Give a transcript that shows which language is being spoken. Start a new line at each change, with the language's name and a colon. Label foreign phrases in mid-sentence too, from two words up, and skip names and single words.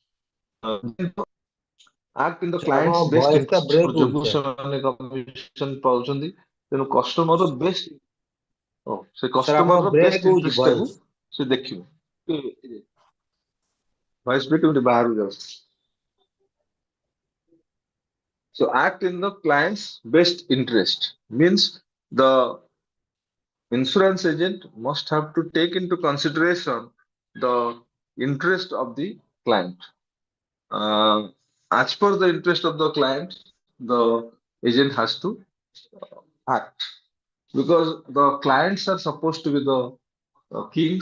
English: Act in the client's
Odia: ଆପଣଙ୍କ
English: best
Odia: ଭଏସ ଟା
English: interest
Odia: ବ୍ରେକ୍ ହଉଛି ଯୋଗୁ ସାର୍। ସେମାନେ କମିଶନ ପାଉଛନ୍ତି। ତେଣୁ
English: customer best
Odia: ସେ ସାର୍ କଷ୍ଟମର ଆପଣଙ୍କ ର ବ୍ରେକ୍ ବେଷ୍ଟ ହଉଛି ଇଣ୍ଟରେଷ୍ଟ ଟାକୁ ଭଏସ। ସେ ଦେଖିବ। ଭଏସ ବି କେମିତି ବାହାରକୁ ଯାଉଛି।
English: So act in the client's best interest means the insurance agent must have to take into consideration the interest of the client. As per the interest of the client, the agent has to act, because the clients are supposed to be the kings.